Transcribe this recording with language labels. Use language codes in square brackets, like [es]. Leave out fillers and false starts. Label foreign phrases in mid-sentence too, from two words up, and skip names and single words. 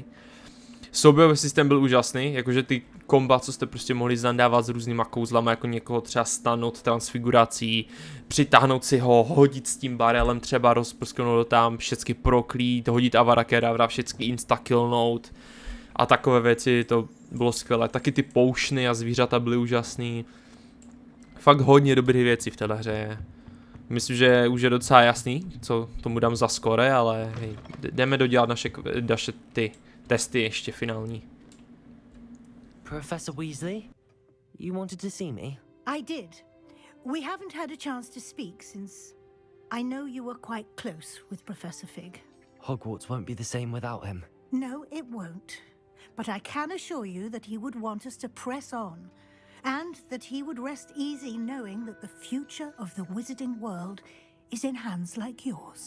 [cs] Soubojový systém byl úžasný, jakože ty komba, co jste prostě mohli zandávat s různýma kouzlama, jako někoho třeba stanout transfigurací, přitáhnout si ho, hodit s tím barelem, třeba rozprsknout tam, všecky proklít, hodit avada kedavra, všecky insta-killnout a takové věci, to bylo skvělé. Taky ty poušny a zvířata byly úžasný. Fakt hodně dobrých věcí v téhle hře. Myslím, že už je docela jasný, co tomu dám za skore, ale hej, jdeme dodělat naše ty testy ještě finální. [en] Professor Weasley, you wanted to see me? I did. We haven't had a chance to speak since I know you were quite close with Professor Fig. Hogwarts won't be the same without him. No, it won't. But I can assure you that he would want us to press on, and that he would rest easy knowing that the future of the wizarding world is in hands like yours.